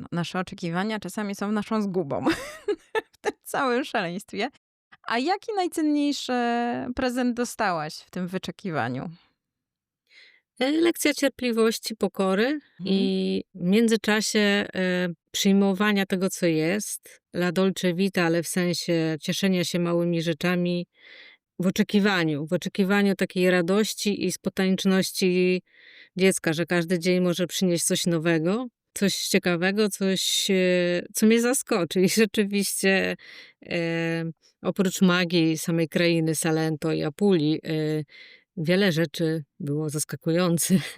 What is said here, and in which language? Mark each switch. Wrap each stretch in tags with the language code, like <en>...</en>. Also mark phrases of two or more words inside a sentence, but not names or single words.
<pl>Nasze oczekiwania czasami są naszą zgubą w tym całym szaleństwie. A jaki najcenniejszy prezent dostałaś w tym wyczekiwaniu? Lekcja cierpliwości, pokory Mhm. i w międzyczasie przyjmowania tego, co jest.</pl> <it>La dolce vita,</it> <pl>ale w sensie cieszenia się małymi rzeczami w oczekiwaniu takiej radości i spontaniczności dziecka, że każdy dzień może przynieść coś nowego, coś ciekawego, coś, co mnie zaskoczy. I rzeczywiście e, oprócz magii samej krainy Salento i Apulii, wiele rzeczy było zaskakujących.</pl>